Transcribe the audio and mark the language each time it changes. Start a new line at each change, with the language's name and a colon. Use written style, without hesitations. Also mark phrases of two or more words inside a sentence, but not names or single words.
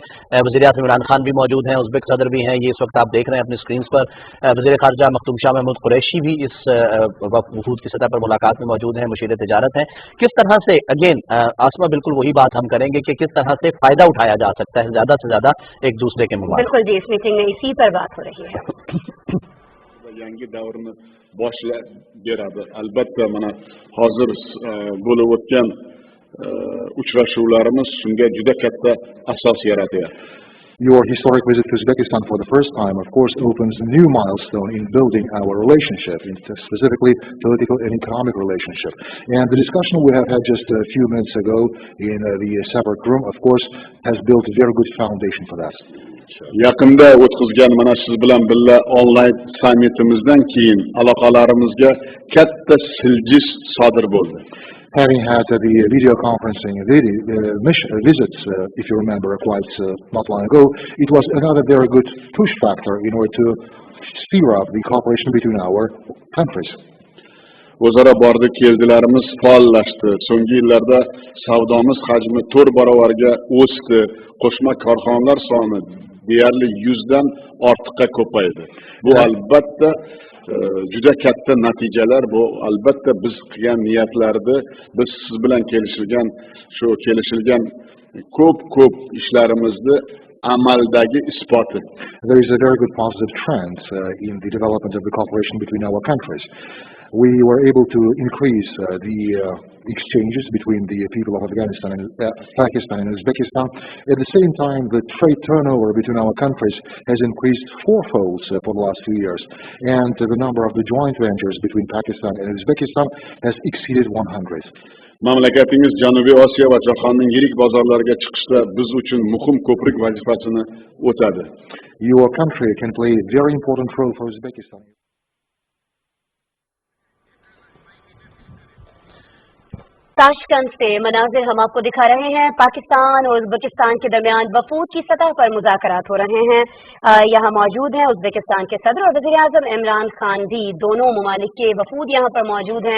Urdu: وزیرِ اعظم عمران خان بھی موجود ہیں، ازبک صدر بھی ہیں، یہ اس وقت آپ دیکھ رہے ہیں اپنی اسکرین پر. وزیرِ خارجہ مخدوم شاہ محمود قریشی بھی اس وفود کی سطح پر ملاقات میں موجود ہیں، مشیرِ تجارت ہیں. کس طرح سے، اگین آسما بالکل وہی بات ہم کریں گے کہ کس طرح سے فائدہ اٹھایا جا سکتا ہے زیادہ سے زیادہ ایک دوسرے کے مقابلے. بالکل جی، اس میٹنگ میں اسی پر بات ہو رہی ہے.
Uzbek: yangi davrni boshlab beradi. Albatta mana hozir bo'lib o'tgan uchrashuvlarimiz shunga juda katta asos yaratyapti.
English: Your historic visit to Uzbekistan for the first time, of course, opens a new milestone in building our relationship, specifically political and economic relationship. And the discussion we have had just a few minutes ago in the separate room, of course, has built a very good foundation for that.
Uzbek: Yaqinda o'tkazgan mana siz bilan birga onlayn sammitimizdan keyin aloqalarimizga katta siljish sodir bo'ldi. Having had the video conferencing visits, if you remember, quite not long ago, it was another very good push factor in order to speed up the cooperation between our countries. O'zaro bordi keldilarimiz faollashdi. So'nggi yillarda savdomiz hajmi 4 barobarga o'sdi. Qo'shma korxonalar soni deyarli 100 dan ortiqqa ko'paydi. Bu albatta juda katta natijalar. Bu albatta biz qilgan niyatlarni, biz siz bilan kelishilgan ko'p ishlarimizni amaldagi isboti.
English: There is a very good positive trend in the development of the cooperation between our countries. we were able to increase the exchanges between the people of Afghanistan and Pakistan and Uzbekistan. At the same time, the trade turnover between our countries has increased fourfold for the last 2 years, and the number of the joint ventures between Pakistan and Uzbekistan has exceeded 100.
Uzbek: Mamlakatimiz Janubiy Osiyo va jahonning yirik bozorlariga chiqishda biz uchun muhim ko'prik vazifasini o'tadi.
English: Your country can play a very important role for Uzbekistan.
Urdu: تاشقند سے مناظر ہم آپ کو دکھا رہے ہیں. پاکستان اور ازبکستان کے درمیان وفود کی سطح پر مذاکرات ہو رہے ہیں. یہاں موجود ہیں ازبکستان کے صدر اور وزیرِ اعظم عمران خان بھی، دونوں ممالک کے وفود یہاں پر موجود ہیں.